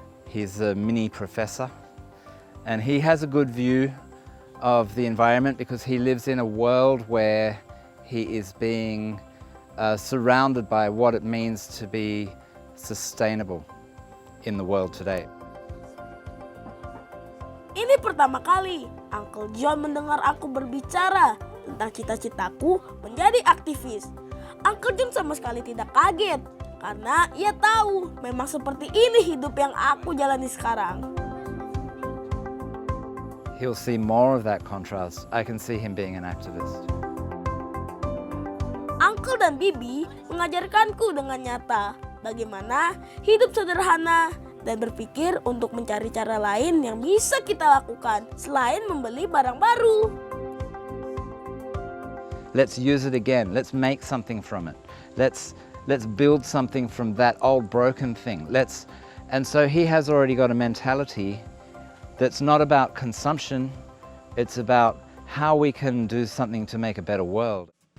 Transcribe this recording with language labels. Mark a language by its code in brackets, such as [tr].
[en] He's a mini professor and he has a good view of the environment because he lives in a world where he is being surrounded by what it means to be sustainable in the world today. [id] Ini pertama kali Uncle John mendengar aku berbicara tentang cita-citaku menjadi aktivis. Uncle John sama sekali tidak kaget karena ia tahu memang seperti ini hidup yang aku jalani sekarang. [en] He'll see more of that contrast. I can see him being an activist. [id] Uncle dan Bibi mengajarkanku dengan nyata bagaimana hidup sederhana dan berpikir untuk mencari cara lain yang bisa kita lakukan selain membeli barang baru. [en] Let's use it again. Let's make something from it. Let's build something from that old broken thing. And so he has already got a mentality that's not about consumption. It's about how we can do something to make a better world.